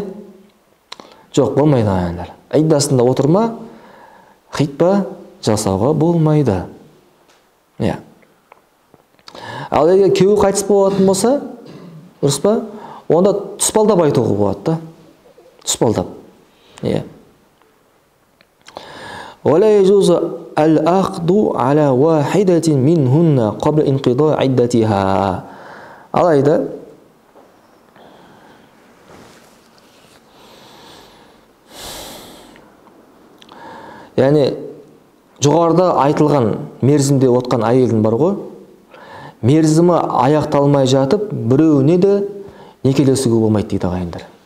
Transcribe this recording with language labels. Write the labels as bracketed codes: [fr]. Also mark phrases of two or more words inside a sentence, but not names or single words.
[kk] Жоқ, болмайды ағайындар. Иддасында отырма, хитба жасауға болмайды. Ал егер күйеуі қайтыс болатын болса, дұрыс па? Онда тұспалдап айтуға болады да. Тұспалдап. [ar] ولا يجوز الأخذ على واحدة منهن قبل انقضاء عدتها. [kk] Алайда жоғарыда айтылған мерзімде отқан әйелдің бар ғой, мерзімі аяқталмай жатып, біреуіне де некелесуге болмайды дейді ағайындар.